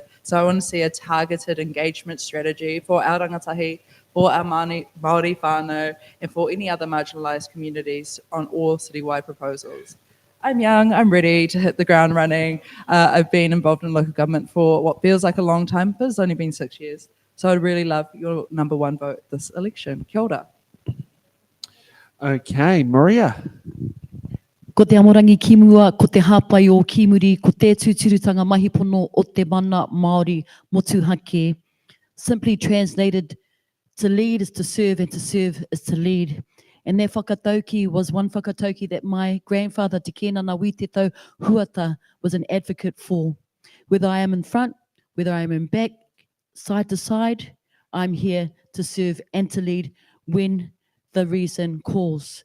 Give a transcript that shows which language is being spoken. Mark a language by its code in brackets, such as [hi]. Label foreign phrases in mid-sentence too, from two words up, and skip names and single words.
[en] So I want to see a targeted engagement strategy for our rangatahi, for our Māori whānau, and for any other marginalised communities on all citywide proposals. I'm young, I'm ready to hit the ground running. I've been involved in local government for what feels like a long time, but it's only been 6 years. So I'd really love your number 1 vote this election. [mi] Kia ora. [en] Okay, Maria. [mi] Ko te amorangi kimua, ko te hāpai o Kimuri, ko te tūturutanga mahipono o te mana Māori motuhake. [en] Simply translated, to lead is to serve, and to serve is to lead. And that whakatauki was one whakatauki that my grandfather, Te Kenana Witeto Huata, was an advocate for. Whether I am in front, whether I am in back, side to side, I'm here to serve and to lead when the reason calls.